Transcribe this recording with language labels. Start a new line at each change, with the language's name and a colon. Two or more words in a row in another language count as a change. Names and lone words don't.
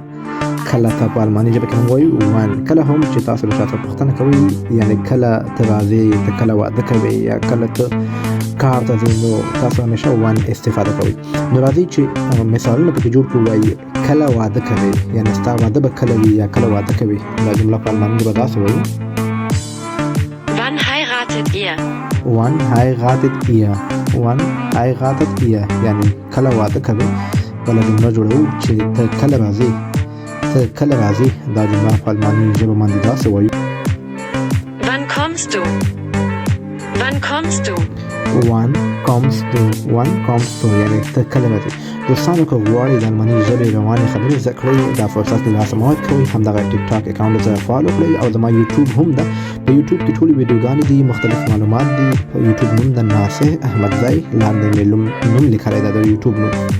Pashto: کله ته په الماني ژبه کې موږ وایو وان. کله هم چې تاسو له شاته پوښتنه کوئ، یعنی کله ته راځې، ته کله واده کوې یا کله ته کار ته ځې، نو تاسو همیشه وان استفاده کوئ. نو راځئ چې مثالونه پکې جوړ کړو. وایي کله واده کوې، یعنی ستا واده به کله وي یا کله واده کوې. دا جمله په الماني ژبه داسې وایي:
German: Wann heiratet ihr? Wann heiratet ihr? Wann heiratet ihr؟
Pashto: یعنی کله واده کوې. بله جمله جوړوو چې ته کله راځې، ته کله راځې. دا جمله په الماني ژبه باندې داسې وایي:
German: Wann kommst du? Wann kommst du? Wann kommst du? Wann kommst du؟
Pashto: یعنی ته کله راځې. دوستانو که غواړئ د الماني ژبې روانې خبرې زده کړئ، دا فرصت له لاسه مه ورکوئ. همدغه ټیک ټاک اکاونټ سره فالو کړئ او زما یوټیوب هم ده. په یوټیوب کې ټولې ویډیوګانې دي، مختلف معلومات دي. په یوټیوب نوم د ناصح احمدزی، لاندې مې نوم لیکلی ده د یوټیوب نوم.